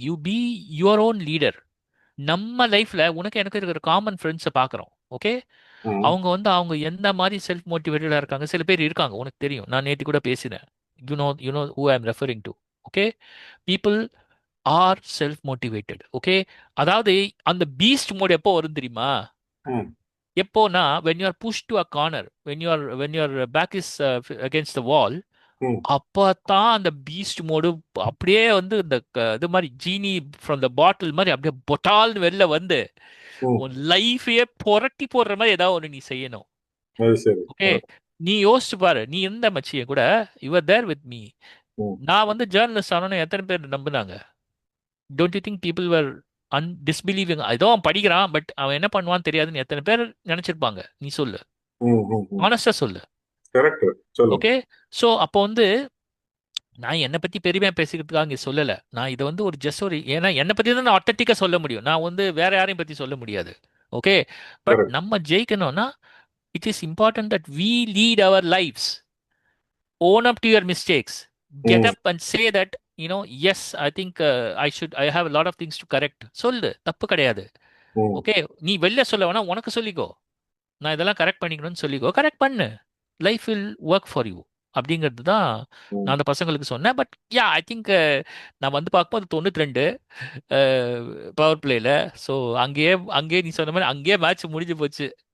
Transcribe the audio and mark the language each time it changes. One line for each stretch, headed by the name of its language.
English: You be your own leader.
Tamil: நம்ம லைஃப்ல உனக்கு எனக்கு இருக்கிற காமன் ஃப்ரெண்ட்ஸை பார்க்குறோம். ஓகே, ம். அவங்க வந்து அவங்க எந்த மாதிரி செல்ஃப் மோட்டிவேட்டடா இருக்காங்க. சில பேர் இருக்காங்க, உனக்கு தெரியும், நான் நேற்று கூட பேசினேன்.
English: You know who I am referring to. Okay, people are self motivated.
Tamil: Okay, அதாவது அந்த பீஸ்ட் மோட் எப்போ வரும் தெரியுமா? ம்.
English: எப்போனா when you are pushed to a corner, when your back is against the wall, ம்.
Tamil: அப்பதான் அந்த பீஸ்ட் மோடு அப்படியே வந்து இந்த இது மாதிரி ஜீனி ஃப்ரம் த பாட்டில் மாதிரி அப்படியே பொட்டால்னு வெளில வந்து ம். உன் லைஃபையே புரட்டி போடுற மாதிரி ஏதாவது ஒன்று நீ செய்யணும். அது சரி. ஓகே, ஆ. நீ யோசிச்சு பாரு, நீ இருந்த மச்சிய கூட,
English: You're there with me. ம்.
Tamil: நான் வந்து ஜேர்னலிஸ்ட் ஆனோன்னு எத்தனை பேர் நம்புனாங்க?
English: Don't you think people were disbelieving?
Tamil: ஏதோ அவன் படிக்கிறான், பட் அவன் என்ன பண்ணுவான்னு தெரியாதுன்னு எத்தனை பேர் நினைச்சிருப்பாங்க? நீ சொல்லு, ம். ம். ம். ஆனஸ்டா சொல்லு. கரெக்ட். சொல்லுங்க. ஓகே, ஸோ அப்போ வந்து நான் என்னை பத்தி பெருமையா பேசிக்கிறதுக்காக இங்க சொல்லல. நான் இதை வந்து ஒரு ஜஸ்ட் ஒரு, ஏன்னா என்னை பத்தி தான் நான் அத்தன்டிக்கா சொல்ல முடியும், நான் வந்து வேற யாரையும் பத்தி சொல்ல முடியாது. Okay, but correct. நம்ம ஜெயிக்கணும்னா
English: It is important that we lead our lives. own up to your mistakes. Get hmm. up and say that, yes, I think I have a lot of things to correct.
Tamil: சொல்லு, தப்பு கிடையாது. ம். Okay, நீ வெளில சொல்ல வேணா, உனக்கு சொல்லிக்கோ, நான் இதெல்லாம் கரெக்ட் பண்ணிக்கணும்னு சொல்லிக்கோ, கரெக்ட் பண்ணு.
English: Life will work for you.
Tamil: அப்படிங்கிறது தான் நான் ம். அந்த பசங்களுக்கு சொன்னேன். பட் யா,
English: I think
Tamil: நான் வந்து பார்க்கும்போது 92 பவர் பிளேல. ஸோ அங்கேயே அங்கேயே நீ சொன்ன மாதிரி அங்கேயே மேட்ச் முடிஞ்சு போச்சு.